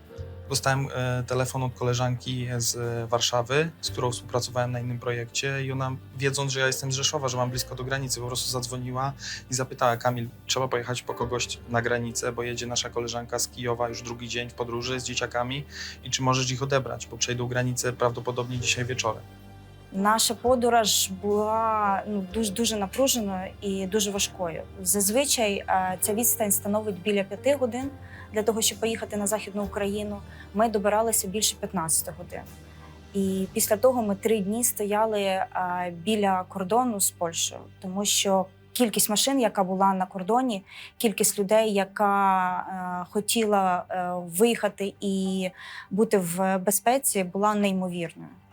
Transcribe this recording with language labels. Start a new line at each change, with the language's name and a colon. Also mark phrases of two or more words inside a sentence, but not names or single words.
Polish: Dostałem telefon od koleżanki z Warszawy, z którą współpracowałem na innym projekcie i ona, wiedząc, że ja jestem z Rzeszowa, że mam blisko do granicy, po prostu zadzwoniła i zapytała: Kamil, trzeba pojechać po kogoś na granicę, bo jedzie nasza koleżanka z Kijowa już drugi dzień w podróży z dzieciakami i czy możesz ich odebrać, bo przejdą granicę prawdopodobnie dzisiaj wieczorem.
Ukrainian: Наша подорож була дуже напруженою і дуже важкою. Зазвичай ця відстань становить біля 5 годин. Для того, щоб поїхати на Західну Україну, ми добиралися більше 15 годин. І після того ми 3 дні стояли біля кордону з Польщею, тому що кількість машин, яка була на кордоні, кількість людей, яка хотіла виїхати і бути в безпеці, була неймовірною.